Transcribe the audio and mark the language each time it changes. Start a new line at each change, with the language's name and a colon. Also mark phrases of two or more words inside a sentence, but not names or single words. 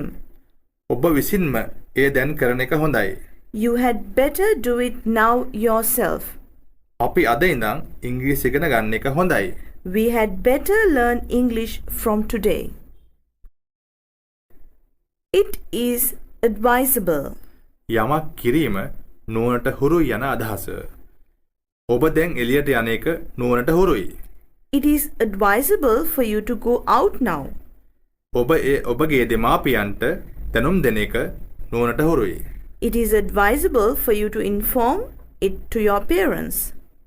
Sinhala: ඔබ විසින්ම එය දැන් කරන එක හොඳයි.
English: You had better do it now yourself.
Sinhala: අපි අද ඉඳන් ඉංග්‍රීසි ඉගෙන ගන්න එක හොඳයි.
English: We had better learn English from today. It is advisable.
Sinhala: යමක් කිරීම නුවණට හුරුයි යන අදහස. ඔබ දැන් එළියට යන එක නුවණට හුරුයි.
English: It is advisable for you to go out now.
Sinhala: ඔබ ඔබගේ දෙමාපියන්ට දැනුම් දෙන එක නුවණට හුරුයි.
English: It is advisable for you to inform it to your parents.